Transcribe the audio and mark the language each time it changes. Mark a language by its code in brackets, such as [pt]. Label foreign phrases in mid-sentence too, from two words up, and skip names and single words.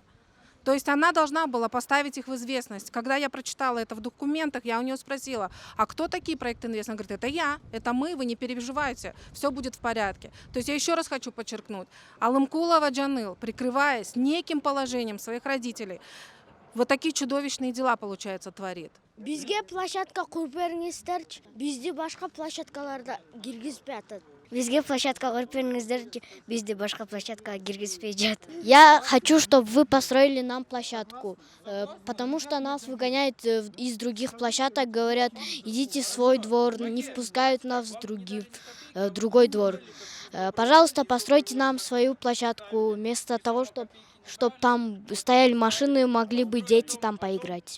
[ru] То есть она должна была поставить их в известность. Когда я прочитала это в документах, я у нее спросила, а кто такие «Проект Инвест»? Она говорит, это я, это мы, вы не переживайте, все будет в порядке. То есть я еще раз хочу подчеркнуть, Алымкулова Джаныл, прикрываясь неким положением своих родителей, вот такие чудовищные дела, получается, творит. [ky] Бизге площадка куруп бериңиздерчи. Бизди башка площадкаларда киргизбей атат. Бизге площадка куруп бериңиздерчи. Бизди башка площадкага киргизбей жатат. [ru] Я хочу, чтобы вы построили нам площадку, потому что нас выгоняют из других площадок, говорят, идите в свой двор, не впускают нас в другой двор. Пожалуйста, постройте нам свою площадку, вместо того, чтобы там стояли машины, могли бы дети там поиграть.